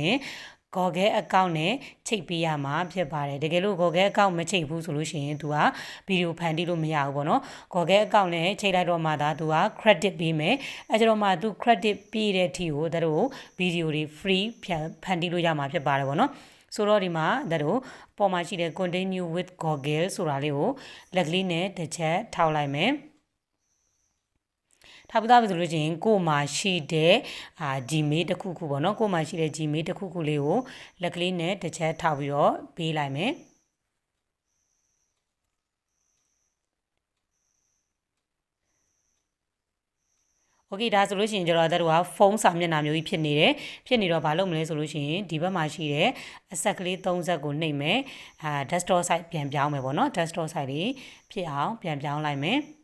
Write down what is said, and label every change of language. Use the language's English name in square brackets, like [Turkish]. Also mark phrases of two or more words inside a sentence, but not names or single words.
[Burmese] ရင် Google account နဲ့ချိတ်ပေးရမှာဖြစ်ပါတယ်တကယ်လို့ Google account မချိတ်ဘူးဆိုလို့ရှိရင်သူကဗီဒီယိုဖန်တီးလို့မရဘူးပေါ့နော် Google account နဲ့ချိတ်လိုက်တော့မှသာသူက credit ပေးမယ်အဲကြတော့မှသူ credit ပေးတဲ့အထိကိုတို့ဗီဒီယိုတွေ free ဖန်တီးလို့ရမှာဖြစ်ပါတယ်ပေါ့နော်ဆိုတော့ဒီမှာတို့ပေါ်မှာရှိတဲ့ [English] continue with Google [Burmese] ဆိုတာလေးကိုလက်ကလေးနဲ့တစ်ချက်ထောက်လိုက်မယ် ထားပြီးသားပြီဆိုလို့ရှိရင်ကို့မှာရှိတဲ့Gmail တစ်ခုခုပေါ့နော်ကို့မှာရှိတဲ့ Gmail တစ်ခုခုလေးကိုလက်ကလေးနဲ့တစ်ချက်ထောက်ပြီးတော့ပေးလိုက်မယ်โอเคဒါဆိုလို့ရှိရင်ကျတော့တို့ကဖုန်းစာမျက်နှာမျိုးကြီးဖြစ်နေတယ်ဖြစ်နေတော့ဘာလုပ်မလဲဆိုလို့ရှိရင်ဒီဘက်မှာရှိတဲ့အဆက်ကလေး3ဆက်ကိုနှိပ်မယ် [English] desktop site [Burmese] ပြန်ပြောင်းမယ်ပေါ့နော် [English] desktop site [Burmese] လေးဖြစ်အောင်ပြန်ပြောင်းလိုက်မယ်